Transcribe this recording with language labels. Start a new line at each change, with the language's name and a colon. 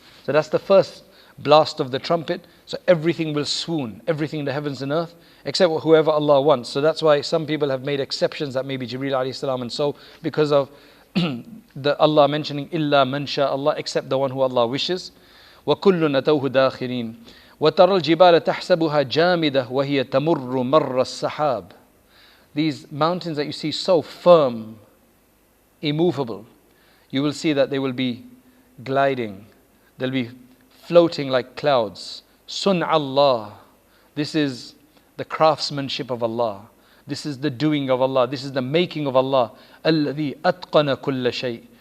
English: So that's the first blast of the trumpet. So everything will swoon, everything in the heavens and earth, except whoever Allah wants. So that's why some people have made exceptions, that maybe Jibreel alayhi salam and so, because of the Allah mentioning
Arabic: إِلَّا مَنْ شَاءَ
English: Allah, except the one who Allah wishes.
Arabic: وَكُلٌّ أَتَوْهُ دَاخِرِينَ وَتَرَى الْجِبَالَ تَحْسَبُهَا جَامِدَةً وَهِيَ تَمُرُّ مَرَّ السَّحَابِ.
English: These mountains that you see so firm, immovable. You will see that they will be gliding. They'll be floating like clouds. Sun Allah. This is the craftsmanship of Allah. This is the doing of Allah. This is the making of Allah.
Arabic: Alladhi atqana kulla shay.